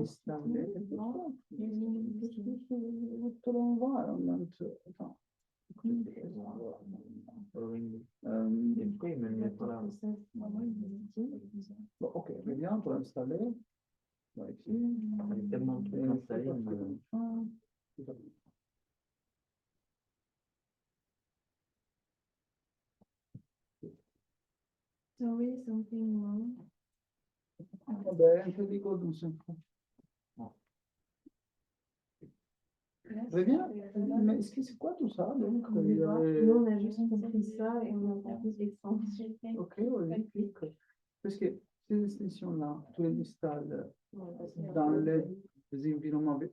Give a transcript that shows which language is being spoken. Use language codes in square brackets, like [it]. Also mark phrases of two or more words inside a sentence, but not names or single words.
[fr] installé? Je te l'envoie. Attends. Et pourquoi il me le met pas là? Bon, ok, reviens pour l'installer. Il y a tellement de trucs installés. [en] Sorry, something wrong. [it] Vabbè, te dico un secondo. [fr] Reviens, mais est-ce que c'est quoi tout ça? Donc, Nous, on a juste compris ça et on a compris l'extension. ok, oui, clique. Parce que ces extensions-là, tu les installes dans les environnements virtuels.